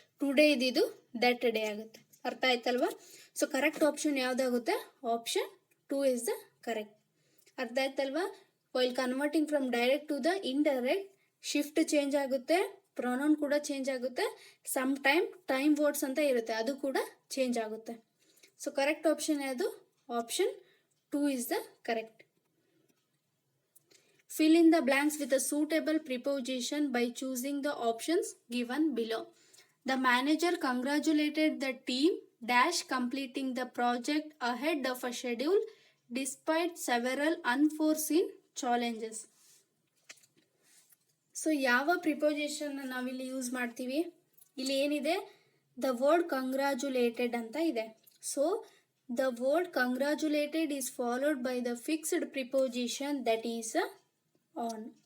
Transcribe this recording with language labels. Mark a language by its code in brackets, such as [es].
[kn] Today ಇದ್ದಿದ್ದು that day ಆಗುತ್ತೆ. ಅರ್ಥ ಆಯ್ತಲ್ವಾ? So correct option ಯಾವುದಾಗುತ್ತೆ, [en] Option 2 is the correct. [kn] ಅರ್ಥ ಆಯ್ತಲ್ವಾ? [en] while converting from direct to the indirect [kn] shift change ಆಗುತ್ತೆ, ಪ್ರೊನೌನ್ ಕೂಡ ಚೇಂಜ್ ಆಗುತ್ತೆ, ಸಮ್ ಟೈಮ್ ವರ್ಡ್ಸ್ ಅಂತ ಇರುತ್ತೆ, ಅದು ಕೂಡ ಚೇಂಜ್ ಆಗುತ್ತೆ. ಸೊ ಕರೆಕ್ಟ್ ಆಪ್ಷನ್ ಯಾವುದು, [en] Option 2 is the correct. Fill in the blanks with a suitable preposition by choosing the options given below. The manager congratulated the team dash completing the project ahead of a schedule despite several unforeseen challenges. [kn] So ಯಾವ preposition ನಾವಿಲ್ಲಿ use ಮಾಡ್ತೀವಿ, ಇಲ್ಲಿ ಏನಿದೆ, [en] the word congratulated [kn] ಅಂತ ಇದೆ. [en] So the word congratulated is followed by the fixed preposition that is on.